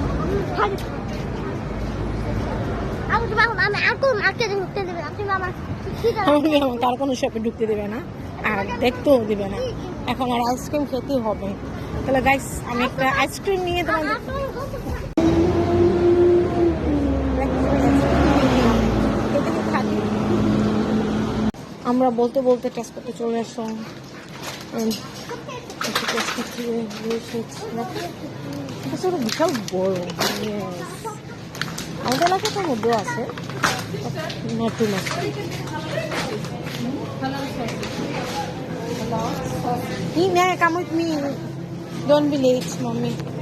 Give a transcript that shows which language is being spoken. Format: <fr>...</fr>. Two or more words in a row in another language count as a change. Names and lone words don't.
<bn>Aku cuma aku akan aku deবে আপনি মামা আমার মেয়ে আমাকে আর কোনো শপে ঢুকতে দেবে না, আর দেখতেও দেবে না। এখন আর আইসক্রিম খেতেই হবে। তাহলে গাইস আমি একটা আইসক্রিম নিয়ে তোমাদের আমরা বলতে বলতে টেস্ট করতে চলে আসলাম। বিশাল বড়, আমাদের এলাকাটার মধ্যেও আছে,</bn> <en>not too much. Nina, come with me. Don't be late, mommy.</en>